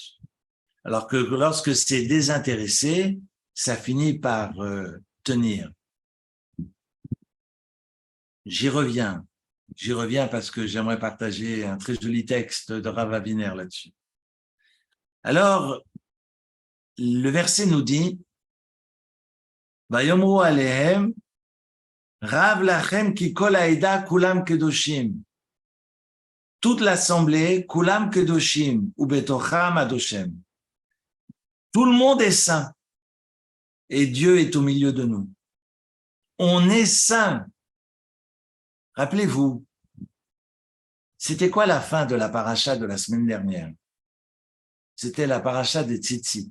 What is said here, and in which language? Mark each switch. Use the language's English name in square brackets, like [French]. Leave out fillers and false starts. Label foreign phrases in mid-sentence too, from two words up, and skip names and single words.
[French] Alors que lorsque c'est désintéressé, ça finit par tenir. J'y reviens parce que j'aimerais partager un très joli texte de Rav Aviner là-dessus. Alors, le verset nous dit, [Hebrew] ויאמרו אליהם רב לכם כי כל העדה כולם קדושים. [French] Toute l'assemblée, [Hebrew] כולם קדושים ובתוכם השם. [French] Tout le monde est saint et Dieu est au milieu de nous. On est saint. Rappelez-vous, c'était quoi la fin de la paracha de la semaine dernière? C'était la paracha des Tzitzit.